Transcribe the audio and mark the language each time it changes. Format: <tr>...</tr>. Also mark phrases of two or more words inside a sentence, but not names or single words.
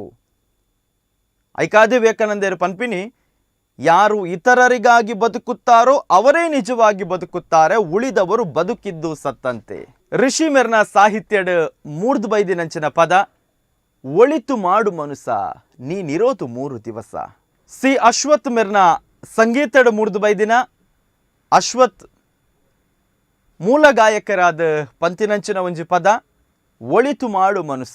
<tcy>ಐಕಾದಿ ವಿವೇಕಾನಂದರು ಪನ್ಪಿನಿ</tcy> <kn>ಯಾರು ಇತರರಿಗಾಗಿ ಬದುಕುತ್ತಾರೋ ಅವರೇ ನಿಜವಾಗಿ ಬದುಕುತ್ತಾರೆ, ಉಳಿದವರು ಬದುಕಿದ್ದು ಸತ್ತಂತೆ.</kn> <tcy>ಋಷಿ ಮೆರ್ನ ಸಾಹಿತ್ಯಡ್ ಮೂರ್ದು ಬೈದಿನಂಚಿನ ಪದ ಒಳಿತು ಮಾಡು ಮನುಸ ನೀನಿರೋದು 3 ದಿವಸ. ಸಿ ಅಶ್ವಥ್ ಮೆರ್ನ ಸಂಗೀತಡ್ ಮೂರ್ದು ಬೈದಿನ ಅಶ್ವಥ್ ಮೂಲ ಗಾಯಕರಾದ ಪಂತಿನಂಚಿನ ಒಂಜಿ ಪದ ಒಳಿತು ಮಾಡು ಮನುಸ.</tcy>